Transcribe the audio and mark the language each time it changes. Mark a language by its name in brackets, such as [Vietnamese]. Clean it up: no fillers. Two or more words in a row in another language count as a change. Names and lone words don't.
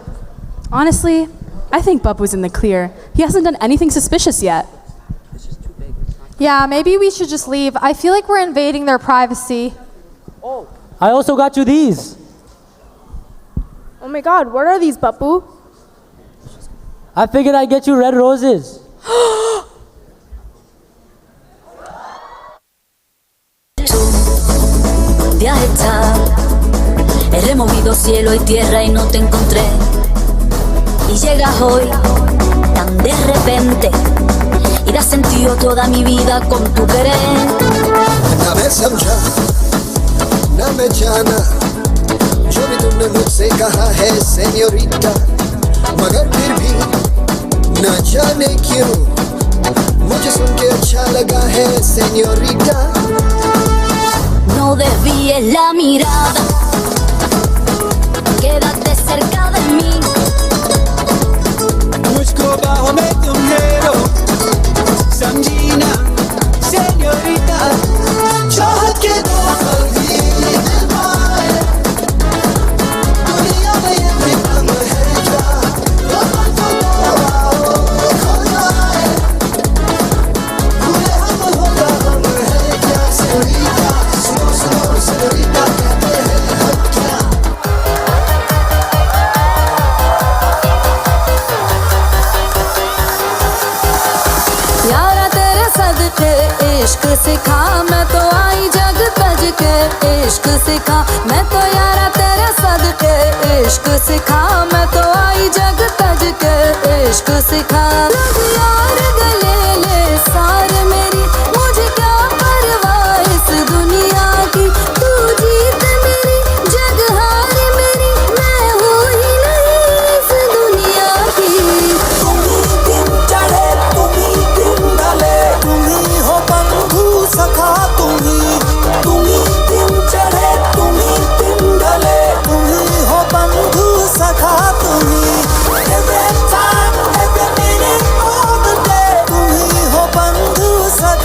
[English] Honestly, I think Bubba's in the clear. He hasn't done anything suspicious yet. Yeah, maybe we should just leave. I feel like we're invading their privacy. I also got you these. Oh my God, what are these, Papu? I figured I'd get you red roses. [Spanish] Viaje, he removido cielo y tierra y no te encontré. Y llegas hoy tan de repente y das sentido toda mi vida con tu querer. [Hindi] ना मैं समझा ना मैं जाना जो भी तुमने मुझसे कहा है सेन्योरिटा, मगर फिर भी ना जाने क्यों मुझे सुन के अच्छा लगा है सेन्योरिटा. [Spanish] No desvíes la mirada, quédate cerca de mí. [Hindi] मुझको बाहों में तुम ले लो, समझी ना सेन्योरिटा. चाहत के दो पल भी दिल पाए, दुनिया में ये भी गम है क्या, गम तो दबाओ खो जाए, भूले हम होगा गम है क्या. सेन्योरिटा सुनो सुनो सेन्योरिटा कहते हैं हम क्या. यारा तेरे सदके इश्क सिखा, मैं तो आई जग तज के इश्क सिखा. मैं तो यारा तेरे सदके इश्क सिखा, मैं तो आई जग तज के इश्क सिखा. लग यार गले ले सार मेरी, मुझे क्या परवाह इस दुनिया की. तू जीत मेरी जग हार मेरी, मैं हूँ ही नहीं इस दुनिया की. दिन चढ़े तुम्ही दिन ढले, तुम्ही हो बंधु सखा. तुम्ही दिन चढ़े तुम्ही दिन ढले, तुम्ही हो बंधु सखा. [English] Every time, every minute of the day, [Hindi] तुम्ही हो बंधु सखा.